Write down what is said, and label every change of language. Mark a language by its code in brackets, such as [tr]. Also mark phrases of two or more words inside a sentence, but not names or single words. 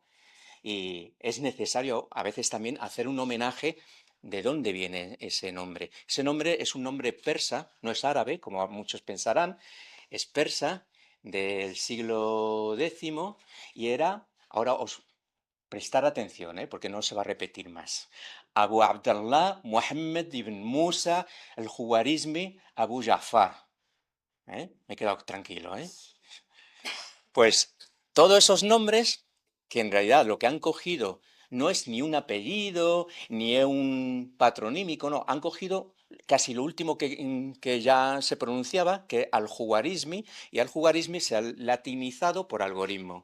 [es] Y es necesario a veces también hacer un homenaje de dónde viene ese nombre. Ese nombre es un nombre persa, no es árabe, como muchos pensarán, es persa del siglo X y era, ahora os prestar atención, porque no se va a repetir más. Abu Abdallah Muhammad ibn Musa al-Juwarizmi Abu Ja'far. Me he quedado tranquilo, ¿eh? Pues todos esos nombres, que en realidad lo que han cogido no es ni un apellido, ni un patronímico, no, han cogido casi lo último que ya se pronunciaba, que al-Juwarizmi, y al-Juwarizmi se ha latinizado por algoritmo.